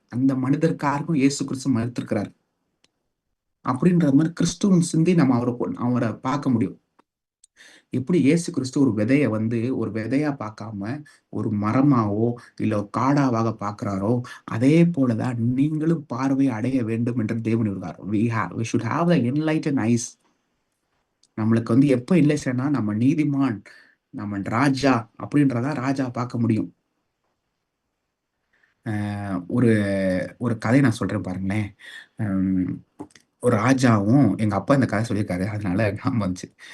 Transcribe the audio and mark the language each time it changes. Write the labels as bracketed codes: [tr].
[ta] அந்த மனிதருக்காகவும் இயேசு கிறிஸ்து மரித்திருக்கிறார். அப்படின்ற மாரி கிறிஸ்துவின் சிந்தை நம்ம அவர பார்க்க முடியும். எப்படி இயேசு கிறிஸ்து ஒரு விதைய வந்து ஒரு விதையா பார்க்காம, ஒரு மரமாவோ, இல்ல காடாவாக பார்க்கிறாரோ, அதே போல தான் நீங்களும் பார்வை அடைய வேண்டும் என்று தேவன் விரும்புகிறார். [en] we should have the enlightened eyes. [ta] நம்மளுக்கு வந்து எப்ப இல்லைன்னா, நம்ம நீதிமான், நம்ம ராஜா அப்படின்றத ராஜா பார்க்க முடியும். அ ஒரு ஒரு கதை நான் சொல்றேன் பாருங்களேன். ம் ஒரு ராஜாவும் எங்க அப்பா இந்த கதை சொல்லியிருக்காரு. அதனால ஞாபகம் வந்துச்சு.